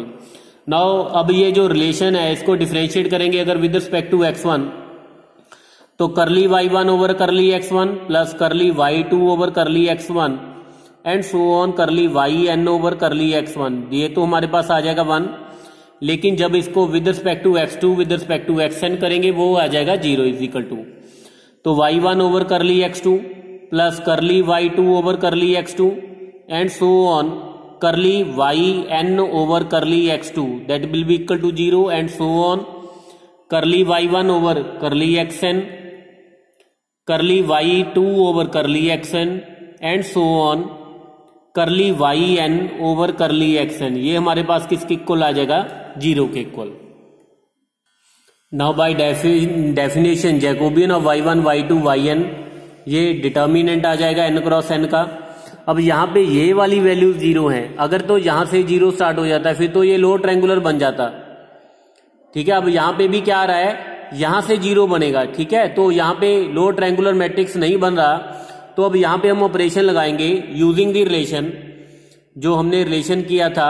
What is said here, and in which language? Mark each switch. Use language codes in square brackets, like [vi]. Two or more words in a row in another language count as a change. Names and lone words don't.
[hi] नाउ अब ये जो रिलेशन है इसको डिफरेंशिएट करेंगे अगर [en] with respect to x1, [hi] तो [en] curly y1 over curly x1 plus curly y2 over curly x1 and so on curly yn over curly x1, [hi] ये तो हमारे पास आ जाएगा 1। लेकिन जब इसको [en] with respect to x2 with respect to xn [hi] करेंगे वो आ जाएगा 0 [en] is equal टू, तो y1 over curly x2 plus curly y2 over curly x2 and so on curly yn over curly x2 that will be equal to 0 and so on curly y1 over curly xn curly y2 over curly xn and so on curly yn over curly xn, [hi] ये हमारे पास किसके इक्वल आ जाएगा 0 के इक्वल। [en] now by definition Jacobian of y1 y2 yn, [hi] ये डिटर्मिनेंट आ जाएगा n क्रॉस n का। अब यहां पे ये वाली वैल्यू 0 है, अगर तो यहां से 0 स्टार्ट हो जाता है फिर तो ये [en] lower triangular [hi] बन जाता, ठीक है। अब यहां पे भी क्या आ रहा है, यहां से 0 बनेगा, ठीक है, तो यहां पे [en] lower triangular matrix [hi] नहीं बन रहा, तो अब यहां पे हम ऑपरेशन लगाएंगे [en] using the relation, [hi] जो हमने रिलेशन किया था।